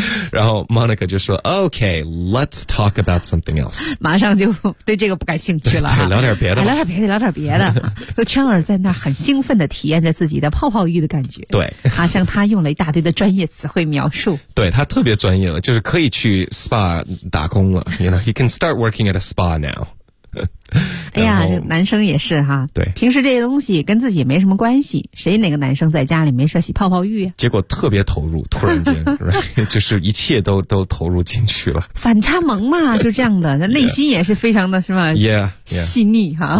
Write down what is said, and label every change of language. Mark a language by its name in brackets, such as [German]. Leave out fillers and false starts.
[Chinese] 然后 Monica 就说 [English] OK, let's talk about something else. [Chinese] 马上就对这个不感兴趣了。对, 对聊点别的吧。聊点别的聊点别的。就圈儿在那很兴奋地体验着自己的泡泡浴的感觉。对。他向他用了一大堆的专业词汇描述。对他特别专业了就是可以去 SPA 打工了。 [English] You know, he can start working at a SPA now. [Chinese] 哎呀男生也是哈。对。平时这些东西跟自己没什么关系谁哪个男生在家里没事洗泡泡浴、啊、结果特别投入突然间right, 就是一切都投入进去了。反差萌嘛就这样的他内心也是非常的是吧 [English] yeah, yeah, [Chinese] 细腻哈。